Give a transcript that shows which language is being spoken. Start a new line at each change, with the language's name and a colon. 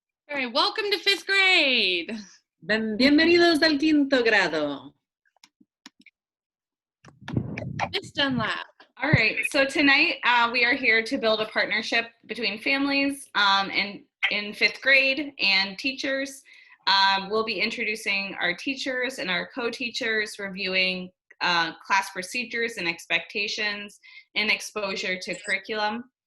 English: All right, welcome to 5th grade.
Spanish: Bienvenidos al quinto grado.
English: Miss Dunlap. All right, so tonight we are here to build a partnership between families and in 5th grade and teachers. We'll be introducing our teachers and our co-teachers, reviewing class procedures and expectations and exposure to curriculum.